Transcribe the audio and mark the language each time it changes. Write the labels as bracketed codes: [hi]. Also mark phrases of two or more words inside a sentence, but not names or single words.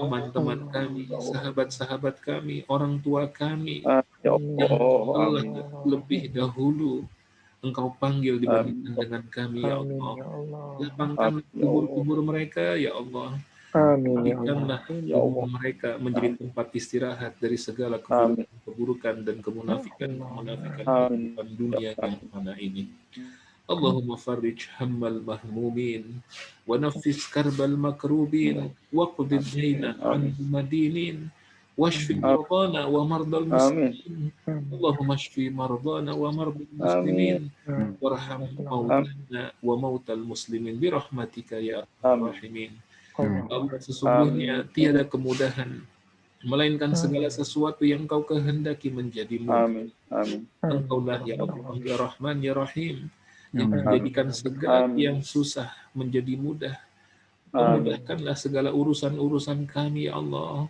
[id] Teman-teman kami, sahabat-sahabat kami, orang tua kami, yang telah lebih dahulu Engkau panggil dibandingkan dengan kami, ya Allah. Lapangkanlah kubur-kubur mereka, ya Allah. Berikanlah kubur mereka menjadi tempat istirahat dari segala keburukan dan kemunafikan kehidupan dunia yang mana ini. [ar] اللهم فرج هم المهمومين ونفس كرب المكروبين واقض الدين عن المدينين واشف مرضانا ومرضى المسلمين. اللهم اشف مرضانا ومرضى المسلمين وارحم موتانا وموتى المسلمين برحمتك يا أرحم الراحمين. [id] Allah, sesungguhnya tiada kemudahan melainkan segala sesuatu yang Engkau kehendaki menjadi mudah. Engkaulah ya Allah, ya Rahman, ya Rahim, yang menjadikan segala yang susah menjadi mudah. Mudahkanlah segala urusan-urusan kami, ya Allah.